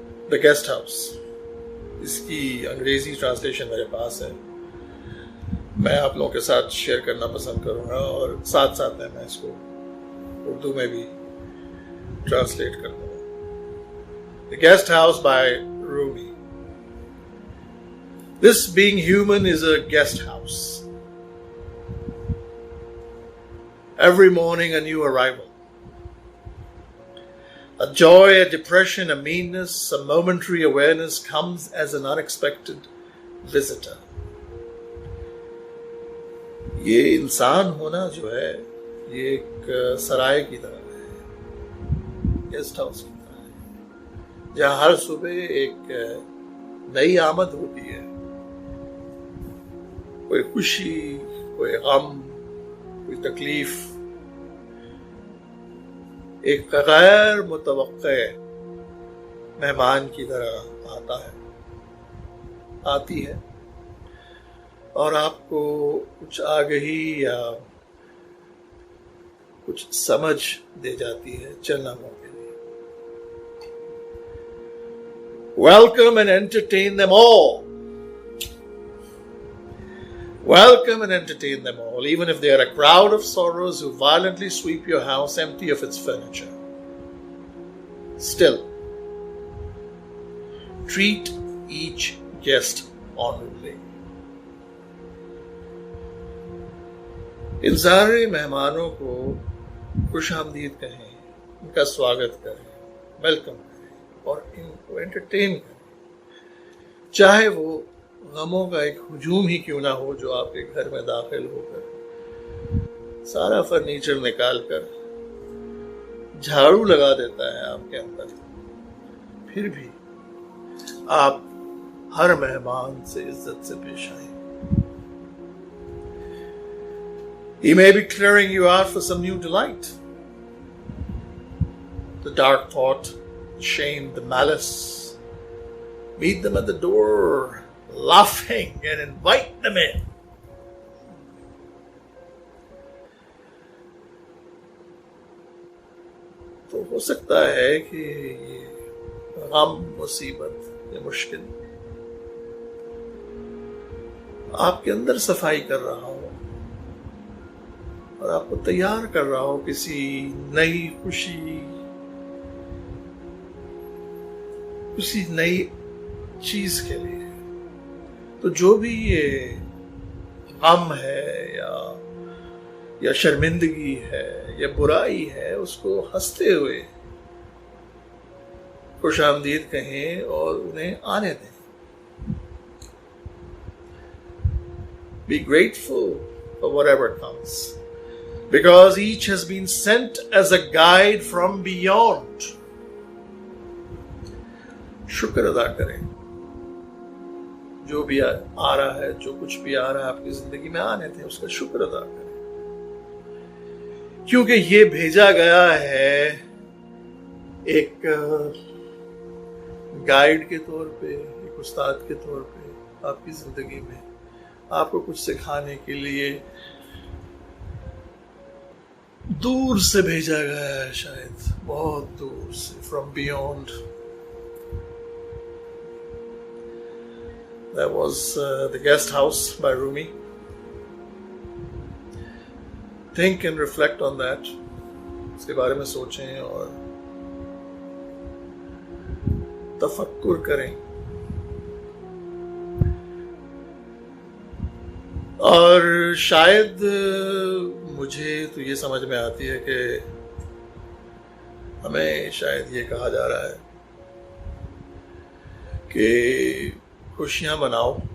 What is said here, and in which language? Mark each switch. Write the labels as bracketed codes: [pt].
[ur] The guest house, اس کی انگریزی translation میرے پاس ہے، میں آپ لوگوں کے ساتھ شیئر کرنا پسند کروں گا، اور ساتھ ساتھ میں اس کو اردو میں بھی ٹرانسلیٹ کر دوں گا. [en] The Guest House by Rumi. This being human is a guest house. Every morning a new arrival. A joy, a depression, a meanness, a momentary awareness comes as an unexpected visitor. [ur] یہ انسان ہونا جو ہے، یہ ایک سرائے کی طرح ہے، گیسٹ ہاؤس کی طرح ہے، جہاں ہر صبح ایک نئی آمد ہوتی ہے. کوئی خوشی، کوئی غم، کوئی تکلیف، ایک غیر متوقع مہمان کی طرح آتی ہے اور آپ کو کچھ آگہی یا کچھ سمجھ دے جاتی ہے چند لمحوں کے لیے. [en] Welcome and entertain them all. Welcome and entertain them all, even if they are a crowd of sorrows who violently sweep your house empty of its furniture. Still, treat each guest honorably. [ur] ان سارے مہمانوں کو خوش آمدید کہیں، ان کا سواگت کریں، welcome کریں اور ان کو انٹرٹین کریں، چاہے وہ غموں کا ایک ہجوم ہی کیوں نہ ہو جو آپ کے گھر میں داخل ہو کر سارا فرنیچر نکال کر جھاڑو لگا دیتا ہے آپ کے اندر. پھر بھی آپ ہر مہمان سے عزت سے پیش آئیں. [en] He may be clearing you out for some new delight. The dark thought, the shame, the malice. Meet them at the door, laughing, and invite them in. [ur] تو ہو سکتا ہے کہ یہ غم، مصیبت یا مشکل آپ کے اندر صفائی کر رہا ہو اور آپ کو تیار کر رہا ہو کسی نئی خوشی، کسی نئی چیز کے لیے. تو جو بھی یہ غم ہے یا شرمندگی ہے یا برائی ہے، اس کو ہنستے ہوئے خوش آمدید کہیں اور انہیں آنے دیں. [en] Be grateful for whatever comes, because each has been sent as a guide from beyond. [ur] شکر ادا کریں جو بھی آ رہا ہے، جو کچھ بھی آ رہا ہے آپ کی زندگی میں آنے تھے، اس کا شکر ادا کریں، کیونکہ یہ بھیجا گیا ہے ایک گائیڈ کے طور پہ، ایک استاد کے طور پہ آپ کی زندگی میں، آپ کو کچھ سکھانے کے لیے دور سے بھیجا گیا ہے، شاید بہت دور سے، [en] from beyond. That was The Guest House by Rumi. Think and reflect on that. [ur] اس کے بارے میں سوچیں اور تفکر کریں. اور شاید مجھے تو یہ سمجھ میں آتی ہے کہ ہمیں شاید یہ کہا جا رہا ہے کہ خوشیاں مناؤ